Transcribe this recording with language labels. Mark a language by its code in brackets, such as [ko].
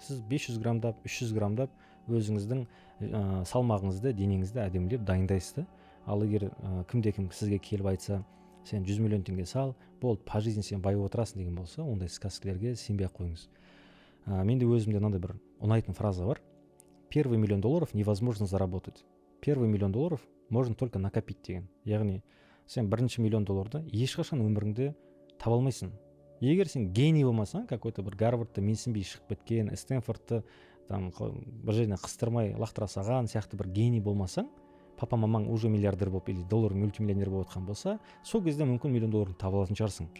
[kk] Сіз 500 грамдап, 300 грамдап өзіңіздің салмағыңызды, денеңізді әдемілеп дайындайсыз да. Ал егер кім сізге келіп айтса, сен 100 миллион теңге сал, болды, [ru] по жизни [kk] сен байып отырасың деген болса, ондай сказкалерге сенбей қойыңыз. Менде өзімде мынандай бір ұнайтын фраза бар. [ru] $1 миллион невозможно заработать. $1 миллион можно только накопить деген. [kk] Яғни сен $1 миллион ешқашан өміріңде таба алмайсың. Егер сен гений болмасаң, какой-то бір Гарвардты менсінбей шығып біткен, Стэнфордты бір жеріне қыстырмай лақтыра салған сияқты бір гений болмасаң, папа мамаң уже миллиардер болып или доллар мультимиллионер болып отқан болса, сол кезде мүмкін $1 миллион таба алатын шығарсың.